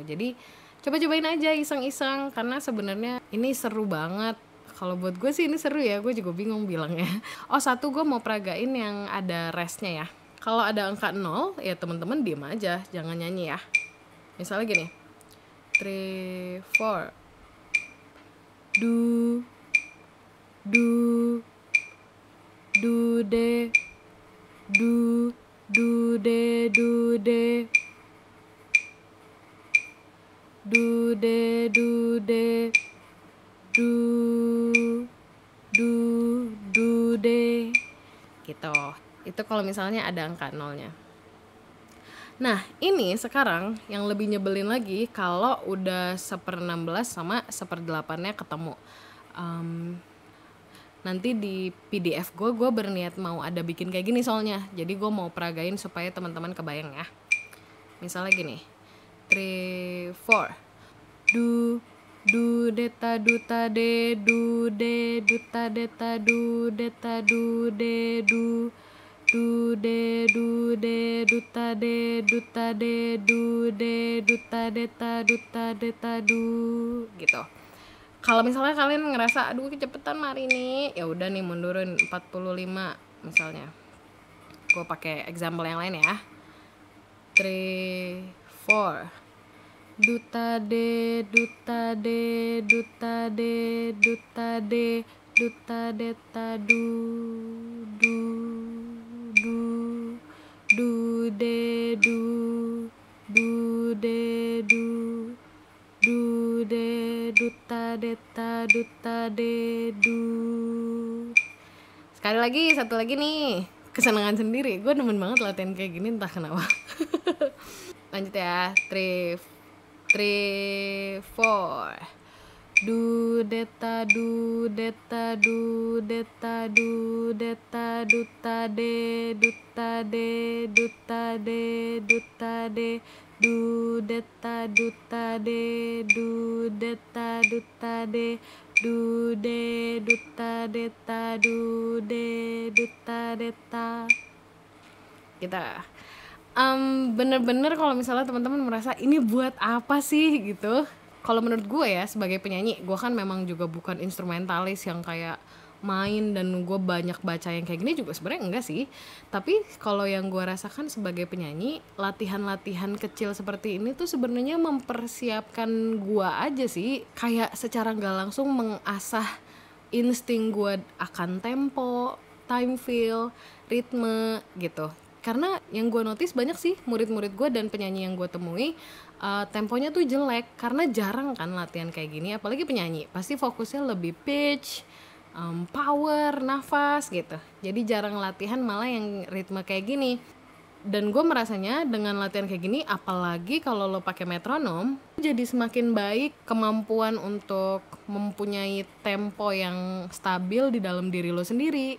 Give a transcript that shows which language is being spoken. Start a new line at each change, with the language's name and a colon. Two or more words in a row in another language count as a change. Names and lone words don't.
Indonesian: Jadi coba-cobain aja iseng-iseng, karena sebenarnya ini seru banget. Kalau buat gue sih ini seru ya, gue juga bingung bilangnya. Oh, satu, gue mau peragain yang ada restnya ya. Kalau ada angka 0 ya teman-teman diem aja, jangan nyanyi ya. Misalnya gini, 3, 4, do de, do de, do de, do de, do de, do de, gitu. Itu kalau misalnya ada angka 0-nya. Nah, ini sekarang yang lebih nyebelin lagi kalau udah 1/16 sama 1/8-nya ketemu. Nanti di PDF gue berniat mau ada bikin kayak gini soalnya. Jadi gue mau peragain supaya teman-teman kebayang ya. Misalnya gini, 3, 4, do deta do ta de, do de ta deta do deta do de do de do ta de do ta de do ta deta do gitu. Kalau misalnya kalian ngerasa aduh kecepetan hari ini, ya udah nih mundurin 45 misalnya. Gue pakai example yang lain ya. 3, 4, duta de, duta de, duta de, duta de, duta deta do de duta de du. Sekali lagi, satu lagi nih, kesenangan sendiri. Gue demen banget latihan kayak gini, entah kenapa. Lanjut ya, 3, 4, do deta do deta do deta do deta duta de duta de duta de duta de do deta duta de do deta duta de do de duta deta do de duta deta. Kita bener-bener kalau misalnya teman-teman merasa ini buat apa sih gitu. Kalau menurut gue ya sebagai penyanyi, gue kan memang juga bukan instrumentalis yang kayak main dan gue banyak baca yang kayak gini juga sebenarnya enggak sih. Tapi kalau yang gue rasakan sebagai penyanyi, latihan-latihan kecil seperti ini tuh sebenarnya mempersiapkan gue aja sih, kayak secara nggak langsung mengasah insting gue akan tempo,
English: time feel,
Indonesian: ritme gitu. Karena yang gue notice banyak sih murid-murid gue dan penyanyi yang gue temui temponya tuh jelek, karena jarang kan latihan kayak gini. Apalagi penyanyi pasti fokusnya lebih
English: pitch, power,
Indonesian: nafas gitu. Jadi jarang latihan malah yang ritme kayak gini. Dan gue merasanya dengan latihan kayak gini, apalagi kalau lo pakai metronom, jadi semakin baik kemampuan untuk mempunyai tempo yang stabil di dalam diri lo sendiri.